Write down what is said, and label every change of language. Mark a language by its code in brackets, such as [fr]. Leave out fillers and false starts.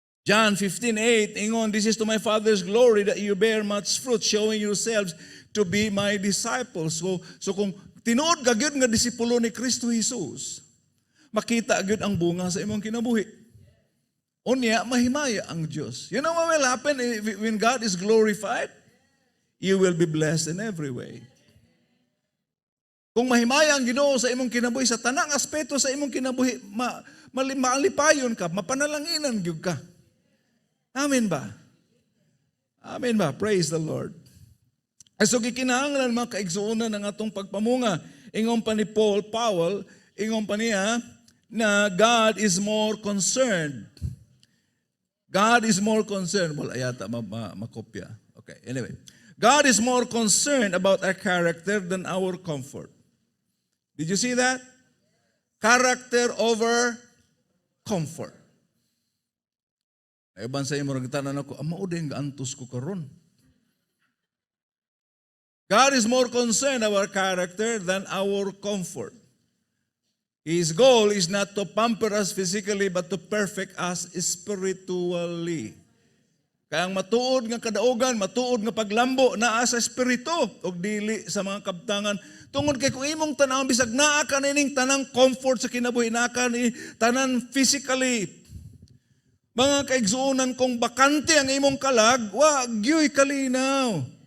[en] John 15:8, ingon, this is to my Father's glory that you bear much fruit, showing yourselves to be my disciples. [ceb] So kung tinuod ka gyud nga disipulo ni Kristo Jesus, makita gyud ang bunga sa imong kinabuhi. Unya, mahimaya ang Diyos. [en] You know what will happen when God is glorified? You will be blessed in every way. [ceb] Kung mahimaya ang Ginoo sa imong kinabuhi, sa tanang aspeto sa imong kinabuhi, malipayon ka, mapanalanginan gyud ka. [en] Amen ba? Amen ba? Praise the Lord. [ceb] So gikinahanglan mga kaigsuonan ng atong pagpamunga. Ingon pa ni Powell, ingon pa niya na [en] God is more concerned. God is more concerned. Well, [ceb] ayata makopya. [en] Okay, anyway. God is more concerned about our character than our comfort. Did you see that? Character over comfort. [ceb] Eban sa imo nagtanan ako, mao din gaantos ko karon. [en] God is more concerned about our character than our comfort. His goal is not to pamper us physically but to perfect us spiritually. [ceb] Kaya ang matuod nga kadaugan, matuod nga paglambo naa sa espiritu ug dili sa mga kabtangan. Tungod kay kung imong tanawon bisag naa ka nining tanang comfort sa kinabuhi, naa ka ni tanan physically. Mga kaigsuonan kung bakante ang imong kalag, wa gyoy kalinaw.